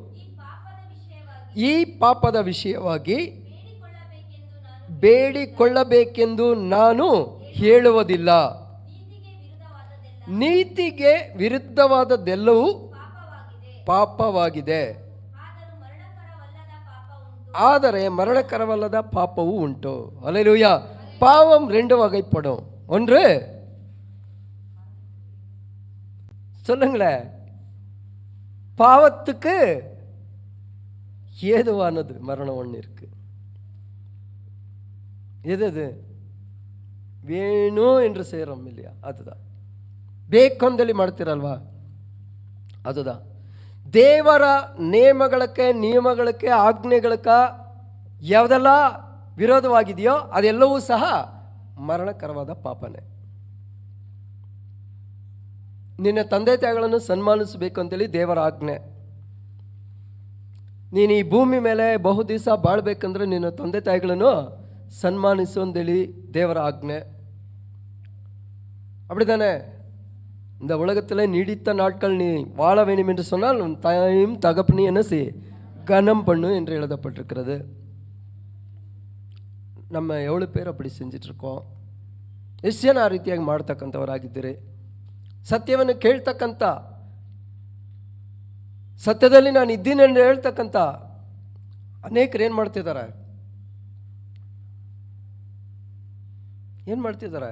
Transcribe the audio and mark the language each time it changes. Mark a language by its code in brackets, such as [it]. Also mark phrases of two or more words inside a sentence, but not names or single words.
[kn] ಈ ಪಾಪದ ವಿಷಯವಾಗಿ ಬೇಡಿಕೊಳ್ಳಬೇಕೆಂದು ನಾನು ಹೇಳುವುದಿಲ್ಲ. ನೀತಿಗೆ ವಿರುದ್ಧವಾದದ್ದೆಲ್ಲವೂ ಪಾಪವಾಗಿದೆ, ಆದರೆ ಮರಣಕರವಲ್ಲದ ಪಾಪವೂ ಉಂಟು. அல்லேலூயா. [ta] பாவம் ரெண்டு வகைப்படும். ஒன்று, சொல்லுங்களேன், பாவத்துக்கு ஏதுவானது மரணம் ஒன்று இருக்கு. எது அது? வேணும் என்று செய்கிறோம் இல்லையா, அதுதான். [kn] ಬೇಕಂದೇಳಿ ಮಾಡ್ತೀರಲ್ವಾ, அதுதான். ದೇವರ ನೇಮಗಳಕ್ಕೆ ನಿಯಮಗಳಕ್ಕೆ ಆಜ್ಞೆಗಳಕ್ಕೆ ಯಾವುದೆಲ್ಲ ವಿರೋಧವಾಗಿದೆಯೋ ಅದೆಲ್ಲವೂ ಸಹ ಮರಣಕರವಾದ ಪಾಪನೇ. ನಿನ್ನ ತಂದೆ ತಾಯಿಗಳನ್ನು ಸನ್ಮಾನಿಸಬೇಕು ಅಂತೇಳಿ ದೇವರ ಆಜ್ಞೆ. ನೀನು ಈ ಭೂಮಿ ಮೇಲೆ ಬಹು ದಿವಸ ಬಾಳ್ಬೇಕಂದ್ರೆ ನಿನ್ನ ತಂದೆ ತಾಯಿಗಳನ್ನು ಸನ್ಮಾನಿಸು ಅಂತೇಳಿ ದೇವರ ಆಜ್ಞೆ. [ta] அப்படிதானே? இந்த உலகத்தில் நீடித்த நாட்கள் நீ வாழ வேண்டும் என்று சொன்னால் உன் தாயும் தகப்பனையும் என்ன செய், கனம் பண்ணு என்று எழுதப்பட்டிருக்கிறது. நம்ம எவ்வளோ பேர் அப்படி செஞ்சிட்ருக்கோம்? [kn] ಎಷ್ಟು ಜನ ಆ ರೀತಿಯಾಗಿ ಮಾಡ್ತಕ್ಕಂಥವರಾಗಿದ್ದೀರಿ? ಸತ್ಯವನ್ನು ಕೇಳ್ತಕ್ಕಂಥ, ಸತ್ಯದಲ್ಲಿ ನಾನು ಇದ್ದೀನಿ ಎಂದು ಹೇಳ್ತಕ್ಕಂಥ ಅನೇಕರು ಏನು ಮಾಡ್ತಿದ್ದಾರೆ? ಏನು ಮಾಡ್ತಿದ್ದಾರೆ?